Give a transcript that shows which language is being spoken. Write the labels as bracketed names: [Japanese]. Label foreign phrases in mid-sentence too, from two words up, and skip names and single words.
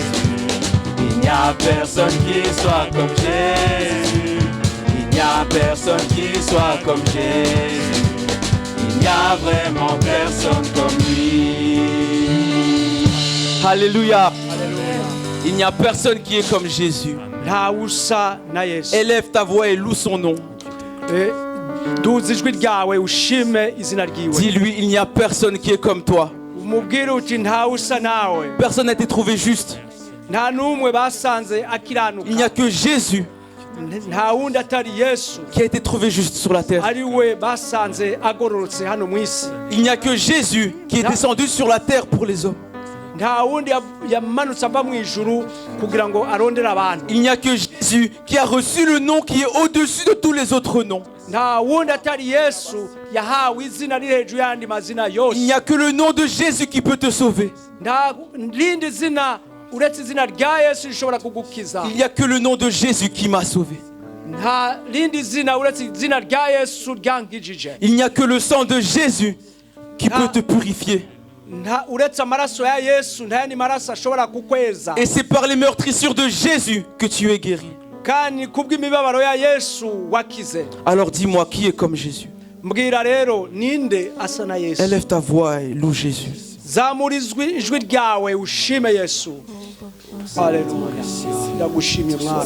[French] Il n'y a personne qui soit comme Jésus. Il n'y a personne qui soit comme Jésus. Il n'y a vraiment personne comme lui. Alléluia. Il n'y a personne qui est comme Jésus. [Rundi] nta usa na Yesu. [French] Élève ta voix et loue son nom. [Rundi] Duza ijwi ryawe ushime izina ryiwe. [French] Dis-lui, il n'y a personne qui est comme toi. [Rundi] Umubwire uti nta usa nawe. [French] Personne n'a été trouvé juste. [Rundi] Nta n'umwe basanze akiranuka. [French] Il n'y a que Jésus [Rundi] nta wundi atari Yesu [French] qui a été trouvé juste sur la terre. [Rundi] ari we basanze agororotse hano mu isi. [French] Il n'y a que Jésus qui est descendu sur la terre pour les hommes. [Rundi] Nta wundi yamanutse ava mu ijuru kugira ngo arondere abantu. [French] Il n'y a que Jésus qui a reçu le nom qui est au-dessus de tous les autres noms. [Rundi] Nta wundi atari Yesu yahawe izina riri hejuru y'andi mazina yose. [French] Il n'y a que le nom de Jésus qui peut te sauver. [Rundi] Nta rindi zina uretse izina rya Yesu rishobora kugukiza. [French] Il n'y a que le nom de Jésus qui m'a sauvé. [Rundi] Nta rindi zina uretse izina rya Yesu ryankijije. [French] Il n'y a que le sang de Jésus qui peut te purifier. [Rundi] Nta uretse amaraso ya Yesu nta yandi maraso ashobora kukweza. [French] Et c'est par les meurtrissures de Jésus que tu es guéri. [Rundi] Kandi kubw'imibabaro ya Yesu wakize. [French] Alors dis-moi, qui est comme Jésus? [Rundi] Mbwira rero ninde asa na Yesu. [French] Élève ta voix et loue Jésus. [Rundi] Zamura ijwi ryawe ushime Yesu. Haleluya. Ndagushimye Mwana.